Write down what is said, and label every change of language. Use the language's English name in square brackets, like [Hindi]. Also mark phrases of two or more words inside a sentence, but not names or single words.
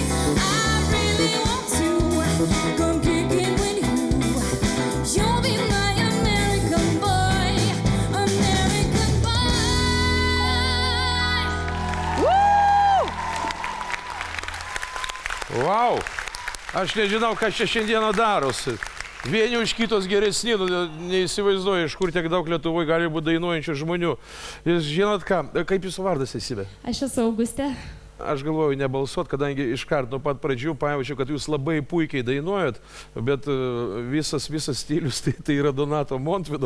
[English] I really want to come kicking with you. You'll be my American boy, American boy. [Lithuanian] Vau! Aš nežinau, kas čia šiandieną darosi. Vieni už kitos geresni, neįsivaizduoju, iš kur tiek daug Lietuvoje gali būti dainuojančių žmonių. Jūs žinot ką, kaip jūsų vardas esybė? Aš esu Augustė. Aš galvoju nebalsuot, kadangi iškart nuo pat pradžių pajaučiu, kad jūs labai puikiai dainuojat, bet visas stilius tai yra Donato Montvydo.